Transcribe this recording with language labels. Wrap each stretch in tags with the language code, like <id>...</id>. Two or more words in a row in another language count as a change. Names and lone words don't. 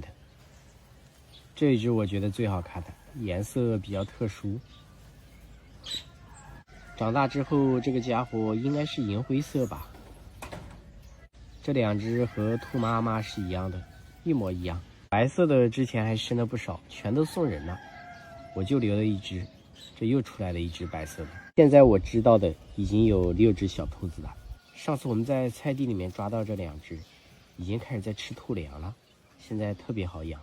<zh>這一只我覺得最好看的，顏色比較特殊。長大之後，這個家伙應該是銀灰色吧？這兩只和兔媽媽是一樣的，一模一樣。白色的之前還生了不少，全都送人了，我就留了一只。這又出來了一只白色的。現在我知道的已經有6只小兔子了。上次我們在菜地裡面抓到這2只，已經開始在吃兔糧了，現在特別好養。</zh>